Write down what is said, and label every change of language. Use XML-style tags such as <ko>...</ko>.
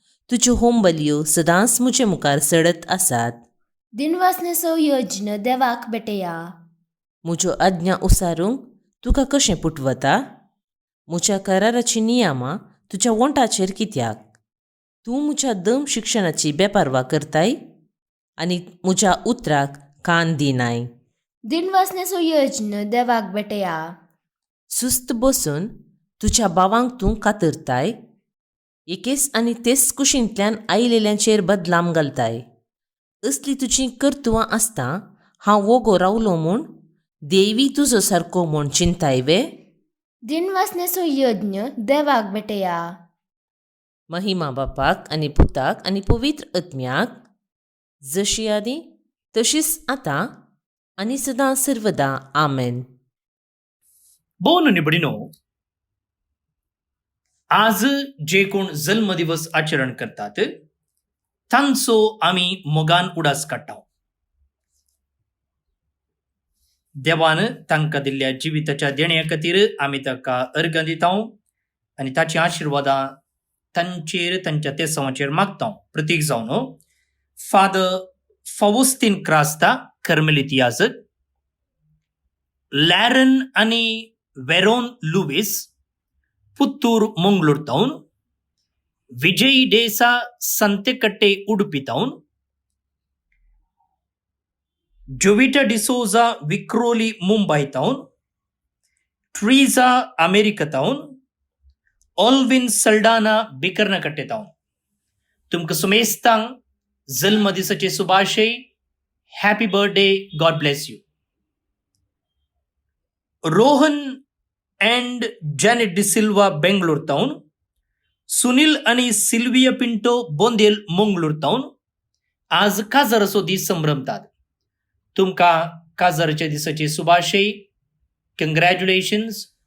<gom>तुज्यो होम बलयो सदांच म्हजे मुखार सडत आसात. दिन वासनेचो यज्ञ देवाक भेटया. म्हज्यो आज्ञा उसारूंक तुका कशें पुटवता? म्हज्या कराराची नियमां तुज्या वोंटाचेर कित्याक? तूं म्हज्या दम शिक्षणाची बेपारवा करताय आनी म्हज्या उतराक कान दिनाय. दिन वासनेचो यज्ञ देवाक भेटया. सुस्त बसून तुज्या भावांक तूं कातरताय. एकेच आनी तेच कुशींतल्यान आयिल्ल्यांचेर बदलाम घालताय. असली तुजीं कर्तुवां आसता हांव वोगो रावलो म्हूण देवी तुजो सारको म्हूण चिंताय वे. दिन वासनेचो यज्ञ देवाक भेटया. महिमा बापाक आनी पुताक आनी पवित्र आत्म्याक, जशी आदी तशीच आतां आनी सदां सर्वदा आमेन. बोन निबडीनो, आज जे कोण जन्मदिवस आचरण करतात तांचो आमी मोगान उडास काडटा. देवान तांकां दिल्ल्या जिविताच्या देण्या खातीर आमी ताका अर्घ दिता आनी ताची आशिर्वादां तांचेर तांच्या तेसावांचेर मागता. प्रतीक जावन फादर फावस्तीन क्रास्ता कर्मेलीत याजक, लॅरन आनी Veyron Luis Puttur Mangalore town, Vijay Desa संतेकट्टे Udupi town, जोविटा D'Souza Vikhroli Mumbai town, Teresa America town, Alvin Saldanha बिकर्नकट्टे town. तुमकां सुमेस्तांक जल्मदिसाचे शुभाशय.</gom> <en>Happy birthday, God bless you.</en> <gom>Rohan and Janet D'Silva Bangalore town, Sunil आणि सिल्विया पिंटो बोंदेल मंगळूर टाउन आज काजाराचो दीस संभ्रमतात. तुमकां काजाराच्या दिसाचे शुभाशय. कंग्रॅच्युलेशन्स.</gom>